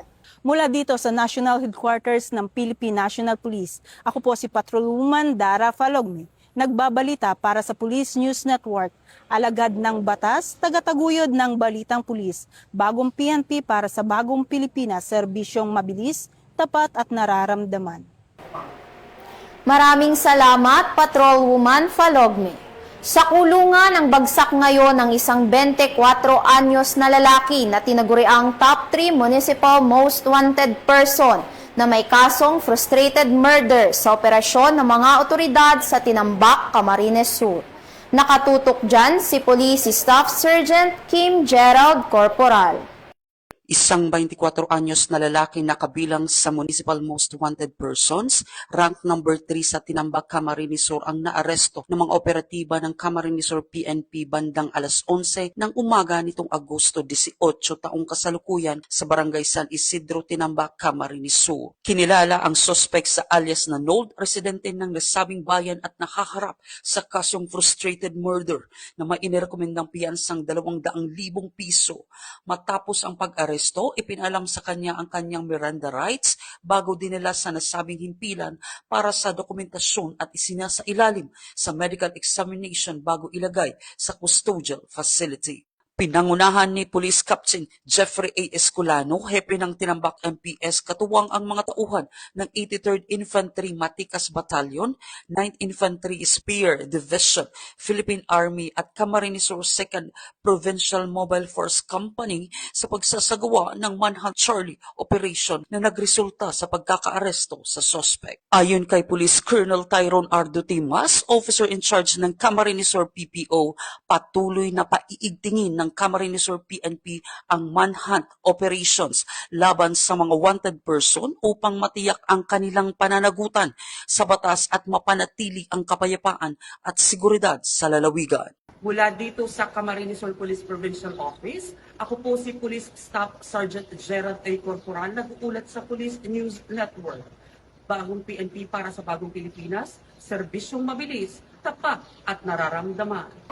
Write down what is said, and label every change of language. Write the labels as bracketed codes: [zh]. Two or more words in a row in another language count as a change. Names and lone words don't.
[tl] Mula dito sa National Headquarters ng Philippine National Police, ako po si Patrolwoman Dara Falogme, nagbabalita para sa Police News Network, alagad ng batas, tagataguyod ng balitang pulis, bagong PNP para sa bagong Pilipinas, serbisyong mabilis, tapat at nararamdaman. Maraming salamat, Patrolwoman Falogme. Sa kulungan ang bagsak ngayon ng isang 24 anyos na lalaki na tinaguriang [en] top 3 municipal most wanted person [tl] na may kasong [en] frustrated murder [tl] sa operasyon ng mga otoridad sa Tinambak, Camarines Sur. Nakatutok dyan si Police Staff Sergeant Kim Gerald Corporal. Isang 24 anyos na lalaki na kabilang sa [en] Municipal Most Wanted Persons, rank number 3 [tl] sa Tinambak, Camarines Sur ang naaresto ng mga operatiba ng Camarines Sur PNP bandang alas 11 ng umaga nitong Agosto 18 taong kasalukuyan sa Barangay San Isidro, Tinambak, Camarines Sur. Kinilala ang suspect sa alias na Nold, residente ng nasabing bayan at nakaharap sa kasyong [en] frustrated murder [tl] na may inirekomendang piyansang 200,000 piso. Matapos ang pag-aresto, ipinalam sa kanya ang kanyang [en] Miranda rights [tl] bago dinala sa nasabing himpilan para sa dokumentasyon at isinasailalim sa [en] medical examination [tl] bago ilagay sa [en] custodial facility. [tl] Pinangunahan ni Police Captain Jeffrey A. Escolano, hepe ng Tinambak MPS, katuwang ang mga tauhan ng 83rd Infantry Matikas Battalion, 9th Infantry Spear Division, Philippine Army at Camarines Sur 2nd Provincial Mobile Force Company sa pagsasagawa ng [en] Manhunt Charlie operation [tl] na nagresulta sa pagkakaaresto sa suspect. Ayon kay Police Colonel Tyrone R. Dutimas, [en] officer in charge [tl] ng Camarines Sur PPO, patuloy na paiigtingin ng Camarines Sur PNP ang [en] manhunt operations [tl] laban sa mga [en] wanted person [tl] upang matiyak ang kanilang pananagutan sa batas at mapanatili ang kapayapaan at seguridad sa lalawigan. Mula dito sa Camarines Sur Police Provincial Office, ako po si Police Staff Sergeant Gerald A. Corporal, nag-uulat sa Police News Network. Bagong PNP para sa bagong Pilipinas, serbisyong mabilis, tapat at nararamdaman.